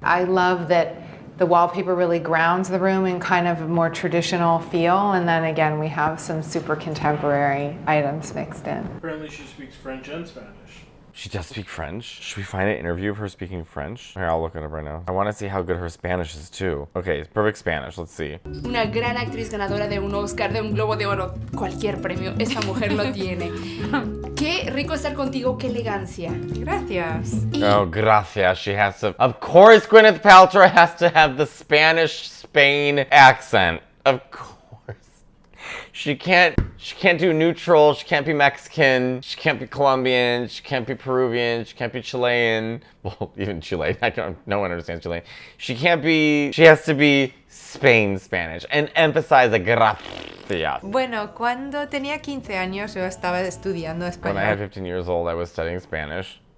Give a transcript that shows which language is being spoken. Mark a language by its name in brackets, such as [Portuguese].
[English] I love that the wallpaper really grounds the room in kind of a more traditional feel, and then again we have some super contemporary items mixed in. Apparently she speaks French and Spanish. She does speak French. Should we find an interview of her speaking French? Here, I'll look it up right now. I want to see how good her Spanish is too. Okay, perfect Spanish. Let's see. [Spanish] Una gran actriz ganadora de un Oscar, de un Globo de Oro, cualquier premio, esta mujer lo tiene. Qué rico estar contigo, qué elegancia. Gracias. Oh, gracias. [English] She has to. Of course, Gwyneth Paltrow has to have the Spanish Spain accent. Of course. She can't do neutral. She can't be Mexican. She can't be Colombian. She can't be Peruvian. She can't be Chilean. Well, even Chilean. No one understands Chilean. She has to be Spain Spanish and emphasize the gracias. [Spanish] Bueno, cuando tenía 15 años yo estaba estudiando [English] When I had 15 years old, I was studying Spanish